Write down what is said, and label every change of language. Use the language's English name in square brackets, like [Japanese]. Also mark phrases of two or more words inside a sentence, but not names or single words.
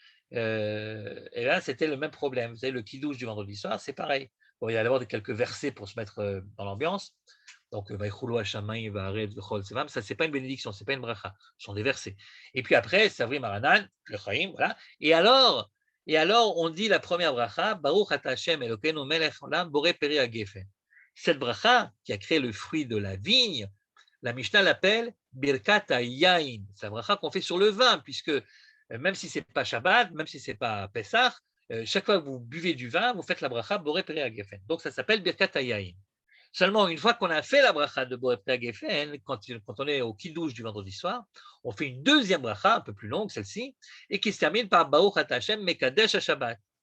[French] Et là, c'était le même problème. Vous savez, le kidouche du vendredi soir, c'est pareil. Bon, il y a d'abord quelques versets pour se mettre dans l'ambiance. Donc, [Hebrew] ויכלו השמים, והארץ וכל צבאם, [French] ça, c'est pas une bénédiction, c'est pas une bracha, ce sont des versets. Et puis après, [Aramaic] סברי מרנן, [French] le Chaim, voilà. Et alors, on dit la première bracha, [Hebrew] ברוך אתה השם אלוקינו מלך עולם, בורא פרי הגפן. [French] Cette bracha, qui a créé le fruit de la vigne, la Mishnah l'appelle [Hebrew] ברכת יין. [French] C'est la bracha qu'on fait sur le vin, puisque même si ce n'est pas Shabbat, même si ce n'est pas Pessah, chaque fois que vous buvez du vin, vous faites la bracha [Hebrew] בורא פרי הגפן. [French] Donc ça s'appelle [Hebrew] ברכת יין. [French] Seulement, une fois qu'on a fait la bracha de [Hebrew] בורא פרי הגפן, [French] quand on est au kidouche du vendredi soir, on fait une deuxième bracha, un peu plus longue, celle-ci, et qui se termine par [Hebrew] ברוך אתה השם מקדש השבת.